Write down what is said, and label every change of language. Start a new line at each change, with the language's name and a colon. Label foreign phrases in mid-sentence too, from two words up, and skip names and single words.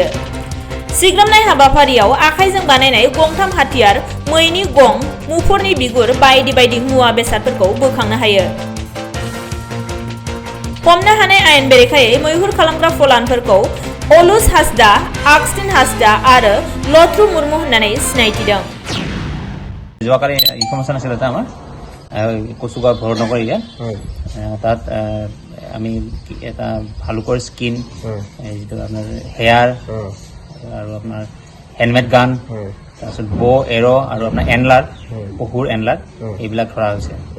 Bodo: सिग्रोमनाय हाबाफारियाव आखाइजों बानायनाय गंथाम हाथियार, मैनि गं, मुफुरनि बिगुर बायदि बायदि मुवा बेसादफोरखौ बोखांनो हायो। हमनो हानाय आयेन बेरेखायै मैहुर खालामग्रा फलानफोरखौ अलुस हासदा, आक्सटिन हासदा आरो लथ्रु मुर्मु होननानै सिनायथिदों।
Assamese: যোৱাকালি ইনফৰমেশ্যন আছিল এটা আমাৰ কচুগাঁও ভৰতনগৰ এৰিয়া তাত আমি এটা ভালুকৰ স্কিন, যিটো আপোনাৰ হেয়াৰ আৰু আপোনাৰ হেলমেট গান, তাৰপিছত বো এৰ' আৰু আপোনাৰ এনলাৰ, পহুৰ এনলাৰ এইবিলাক ধৰা হৈছে।